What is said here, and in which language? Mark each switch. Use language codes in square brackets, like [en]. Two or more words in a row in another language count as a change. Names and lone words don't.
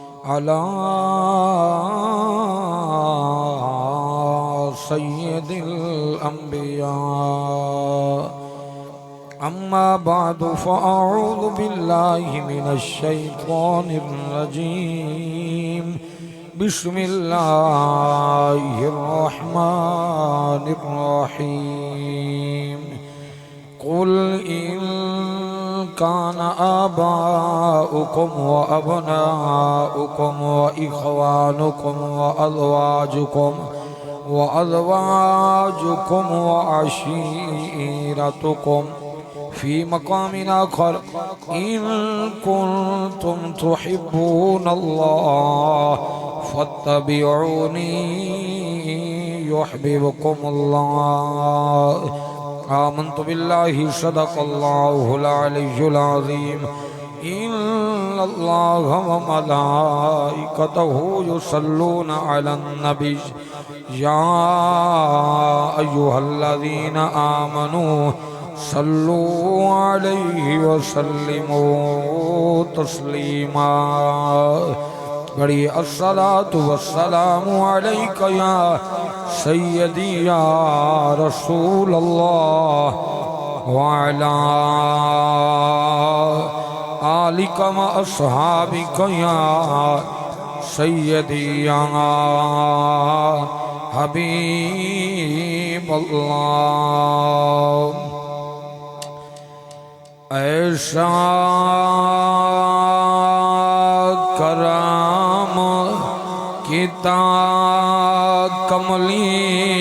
[ar] على سيد الأنبياء أما بعد فأعوذ بالله من الشيطان الرجيم بسم الله الرحمن الرحيم قل إن كان آباؤكم وأبناؤكم وإخوانكم و أزواجكم وعشيرتكم في مقام آخر إن كنتم تحبون الله فاتبعوني يحببكم الله آمنت بالله صدق الله العلي العظيم إن الله وملائكته يصلون على النبي يا أيها الذين آمنوا صلوا عليه وسلموا تسليما बड़ी الصلاة والسلام عليك يا سيدي يا رسول الله وعلى آلك وأصحابك يا سيدي يا حبيب الله. [pa] ਐਸਾ ਕਰਮ ਕੀਤਾ ਕਮਲੀ